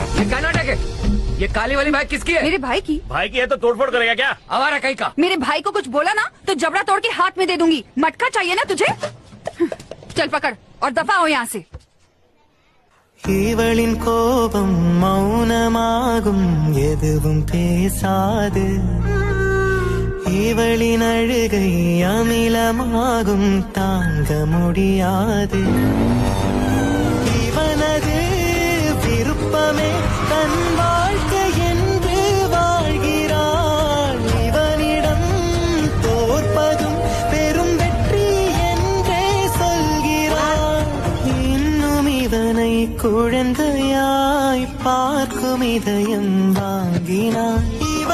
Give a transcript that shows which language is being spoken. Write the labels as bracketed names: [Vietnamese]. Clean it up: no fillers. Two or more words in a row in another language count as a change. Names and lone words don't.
[Hindi] कर्नाटक है। ये काली वाली बाइक किसकी है? मेरे भाई की। भाई की है तो तोड़फोड़ करेगा क्या? आवारा कहीं का। मेरे भाई को कुछ बोला ना तो जबड़ा तोड़ के हाथ में दे दूंगी। मटका चाहिए ना तुझे? चल पकड़ और दफा हो यहाँ से। [Tamil] இவளின் கோபம் மௌனமாகும் எதுவும் பேசாது இவளின் அழுகை அமிலமாகும் தாங்க முடியாது இவனது விருப்பமே தன் வாழ்க்கை என்று வாழ்கிறாள் இவனிடம் தோற்பதும் பெரும் வெற்றி என்றே சொல்கிறாள் இன்னும் இவனை குழந்தையாய் பார்க்கும் இதயம் வாங்கினான்